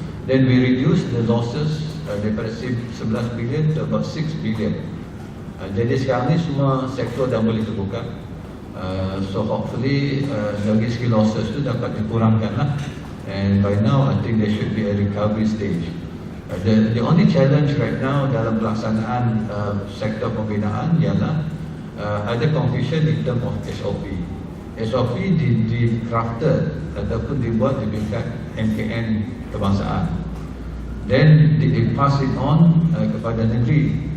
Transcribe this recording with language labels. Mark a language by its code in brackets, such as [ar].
[en] Then we reduce the losses [ms] daripada [en] 11 bilion to about 6 bilion. [ms] Jadi sekarang ni semua sektor dah boleh terbuka. [en] So hopefully [ms] dari segi losses tu dapat dikurangkan lah. [en] And by now I think there should be a recovery stage. The only challenge right now [ms] dalam pelaksanaan sektor pembinaan ialah ada [en] confusion in term of SOP. [ms] SOP di-crafted ataupun dibuat di tingkat MKN kebangsaan. [en] Then they pass it on [ms] kepada negeri.